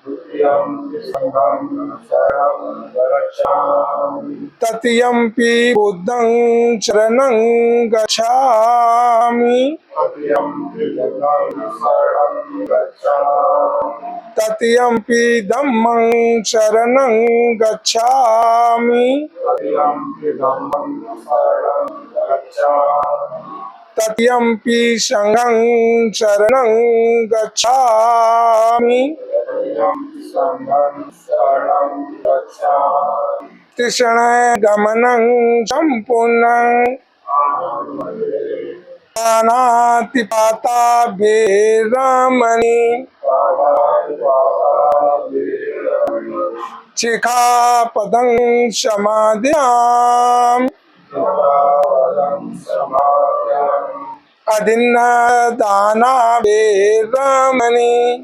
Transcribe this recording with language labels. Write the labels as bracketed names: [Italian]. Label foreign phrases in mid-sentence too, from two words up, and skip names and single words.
[Pali] तृतीयंपि बुद्धं शरणं गच्छामि, तृतीयंपि धम्मं शरणं गच्छामि, तृतीयंपि संघं शरणं गच्छामि, तृतीयं गमनं संपूर्णं पाणातिपाता वैरमणि, शिखापदं समादयामि, अदिन्नदाना वैरमणि,